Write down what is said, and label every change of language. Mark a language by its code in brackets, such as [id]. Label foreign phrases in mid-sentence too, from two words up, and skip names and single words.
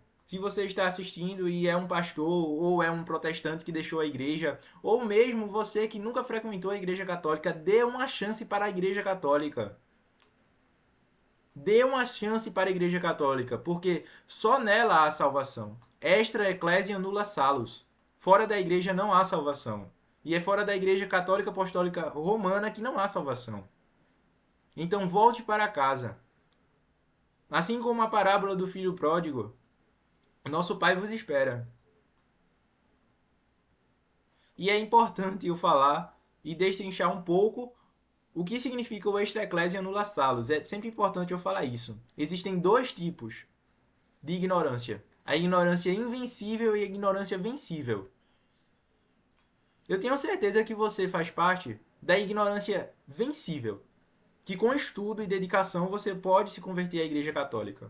[pt] Se você está assistindo e é um pastor ou é um protestante que deixou a igreja, ou mesmo você que nunca frequentou a Igreja Católica, dê uma chance para a Igreja Católica. Dê uma chance para a Igreja Católica, porque só nela há salvação. [la] Extra ecclesia nulla salus. [pt] Fora da igreja não há salvação. E é fora da Igreja Católica Apostólica Romana que não há salvação. Então volte para casa. Assim como a parábola do filho pródigo, nosso Pai vos espera. E é importante eu falar e destrinchar um pouco o que significa o [la] extra ecclesia nulla salus. [pt] É sempre importante eu falar isso. Existem dois tipos de ignorância. A ignorância invencível e a ignorância vencível. Eu tenho certeza que você faz parte da ignorância vencível, que com estudo e dedicação você pode se converter à Igreja Católica.